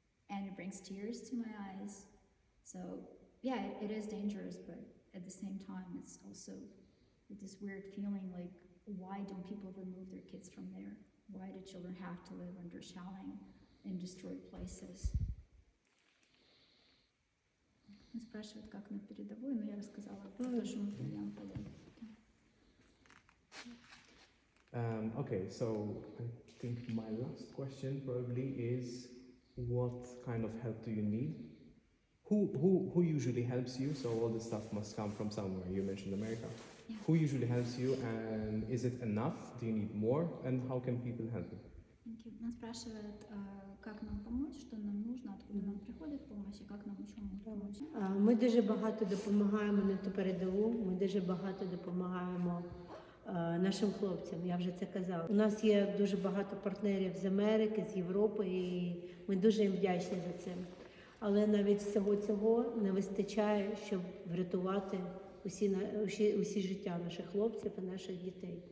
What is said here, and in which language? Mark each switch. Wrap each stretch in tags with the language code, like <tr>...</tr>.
<en>And it brings tears to my eyes. So yeah, it is dangerous, but at the same time, it's also this weird feeling like, why don't people remove their kids from there? Why do children have to live under shelling in destroyed places?</en> <ru>Спрашивают, как на передовой, но я рассказала про то, что мы в Mariupol.</ru> <en>Okay, so I think my last question probably is, what kind of help do you need? Who usually helps you? So all this stuff must come from somewhere. You mentioned America. Yeah. Who usually helps you, and is it enough? Do you need more? And how can people help you?</en> <ru>Нас спрашивают, как нам помочь, что нам нужно, откуда нам приходит помощь и как нам еще могут помочь.</ru> <uk>Ми дуже багато допомагаємо на ту передову, ми дуже багато допомагаємо нашим хлопцям, я вже це казала. У нас є дуже багато партнерів з Америки, з Європи, і ми дуже їм вдячні за це. Але навіть всього цього не вистачає, щоб врятувати усі життя наших хлопців і наших дітей.</uk>